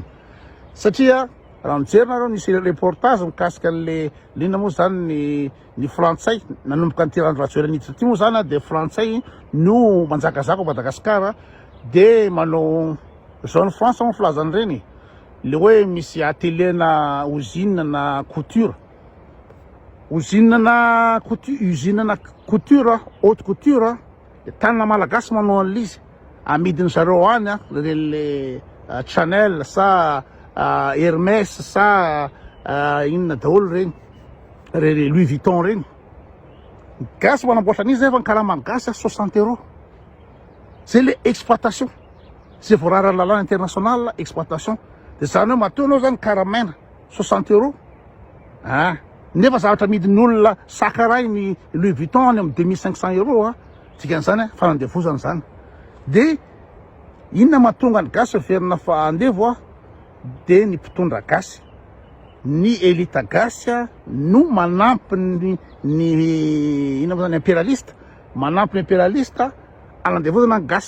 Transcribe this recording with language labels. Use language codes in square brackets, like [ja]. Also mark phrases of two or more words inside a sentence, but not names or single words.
[mg] Satria raha mijery nareo nisy reportage mikasika an'le lina moa zany ny frantsay nanomboka ny tirany rajoelina niditra ty moa zany de frantsay no manjakazaka Madagasikara, de manao zao ny France mo filazany reny le hoe misy atelier na usine na couture, [fr] usine na couture, haute couture, [mg] tanana malagasy manao an'izy amidiny zareo any le Chanel sa Hermès sa inona daholo reny, Louis Vuitton reny. Gasy manamboatra an'izy nefa ny karaman'ny gasy 60 €. [fr] C'est le exploitation, c'est [mg] voarara lalàna [fr] international exploitation. [mg] De zany hoe matoa anao zany karamena 60 €. Nefa zavatra amidin'ny olona sakaray ny Louis Vuitton any amin'ny 2500 € dikan'izany fanandevozana zany. De inona mahatonga ny gasy verina fa andevo de ny mpitondra gasy, ny elita gasy no manampy ny ina moa zany impérialiste, manampy ny impérialiste anandevozana ny gasy.